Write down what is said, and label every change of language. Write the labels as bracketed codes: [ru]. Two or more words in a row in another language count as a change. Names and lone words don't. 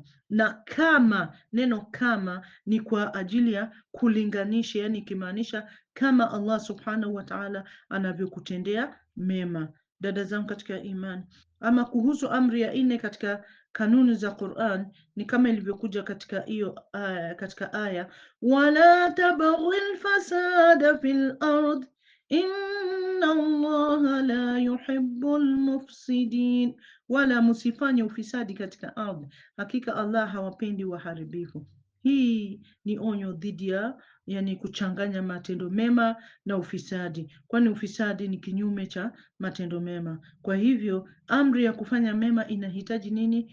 [sw] Na kama, neno kama ni kwa ajili ya kulinganisha, yani ikimaanisha kama [ar] الله سبحانه وتعالى [sw] anavyokutendea mema. Dada zangu katika imani, ama kuhusu amri ya nne katika kanuni za Qur'an, ni kama ilivyokuja katika hiyo katika aya [ar] ولا تبغ الفساد في الأرض إن الله لا يحب المفسدين, [sw] wala musifanye ufisadi katika ardhi, hakika Allah hawapendi waharibifu. Hii ni onyo dhidi ya yani kuchanganya matendo mema na ufisadi, kwani ufisadi ni kinyume cha matendo mema. Kwa hivyo amri ya kufanya mema inahitaji nini?